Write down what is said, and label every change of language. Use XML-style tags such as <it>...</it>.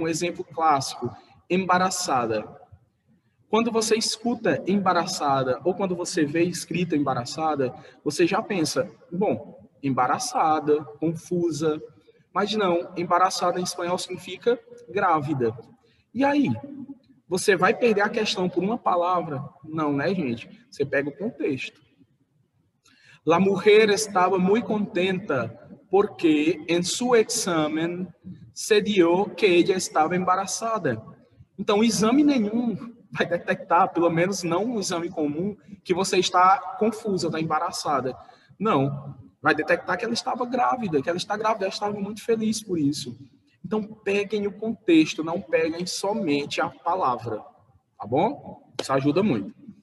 <pt>Um exemplo clássico, embaraçada. Quando você escuta embaraçada ou quando você vê escrita embaraçada, você já pensa, bom, embaraçada, confusa. Mas não, embaraçada em espanhol significa grávida. E aí? Você vai perder a questão por uma palavra? Não, né, gente? Você pega o contexto.</pt> <es>La mujer estaba muy contenta porque en su examen se dio que ella estava embarazada.</es> <pt>Então, exame nenhum vai detectar, pelo menos não um exame comum, que você está confusa, está embaraçada. Não, vai detectar que ela estava grávida, que ela está grávida, ela estava muito feliz por isso. Então, peguem o contexto, não peguem somente a palavra, tá bom? Isso ajuda muito.</pt>